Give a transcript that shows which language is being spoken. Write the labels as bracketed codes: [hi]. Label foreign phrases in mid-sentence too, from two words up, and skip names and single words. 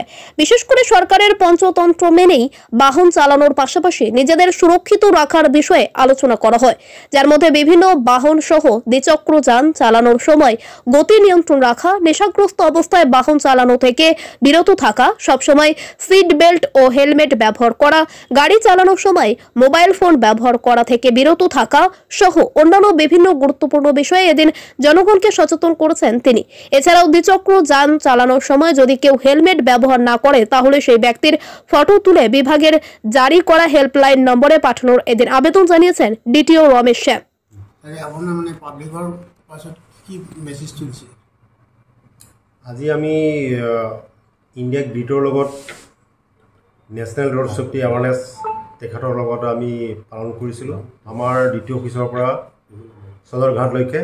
[bn] বিশেষ করে সরকারের পঞ্চতন্ত্র মেনেই বাহন চালানোর পাশাপাশি নিজেদের সুরক্ষিত রাখার বিষয়ে আলোচনা করা হয়, যার মধ্যে বিভিন্ন বাহন সহ দ্বিচক্র যান চালানোর সময় গতি নিয়ন্ত্রণ রাখা, নেশাগ্রস্ত অবস্থায় বাহন চালানো থেকে বিরত থাকা, সবসময় সিট বেল্ট ও হেলমেট ব্যবহার করা, গাড়ি চালানোর সময় মোবাইল ফোন ব্যবহার করা থেকে বিরত থাকা সহ অন্যান্য বিভিন্ন গুরুত্বপূর্ণ বিষয়ে এদিন জনগণকে সচেতন করেছেন তিনি। এছাড়াও দ্বিচক্র যান চালানোর সময় যদি কেউ হেলমেট ব্যবহার না করে তাহলে সেই ব্যক্তির ফটো তুলে বিভাগের জারি করা হেল্পলাইন নম্বরে পাঠানোর এদিন আবেদন জানিয়েছেন ডিটিও রমেশ শ্যাম। [as] আজি আমি ইন্ডিয়া গ্রিডৰ লগত নেশ্যনেল ৰোড সেফটি এৱাৰনেছ তেখেতৰ লগত আমি পালন কৰিছিলোঁ আমাৰ ডিটিও অফিচৰ পৰা সদৰঘাটলৈকে।